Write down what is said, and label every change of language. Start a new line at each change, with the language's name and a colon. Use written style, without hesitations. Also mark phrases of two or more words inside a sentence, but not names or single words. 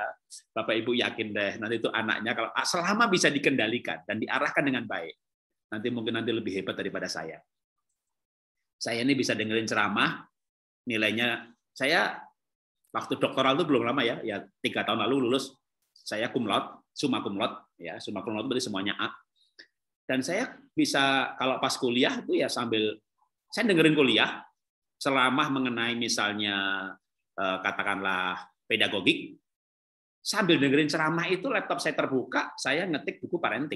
Indonesian: Bapak Ibu yakin deh, nanti itu anaknya kalau selama bisa dikendalikan dan diarahkan dengan baik, nanti lebih hebat daripada saya. Saya ini bisa dengerin ceramah, nilainya saya waktu doktoral itu belum lama ya 3 tahun lalu lulus, saya
Latin: cum laude, summa cum laude,
Indonesian: ya
Latin: summa cum laude
Indonesian: berarti semuanya A. Dan saya bisa kalau pas kuliah itu ya sambil saya dengerin kuliah selama mengenai misalnya katakanlah pedagogik, sambil dengerin ceramah itu laptop saya terbuka, saya ngetik buku parenting.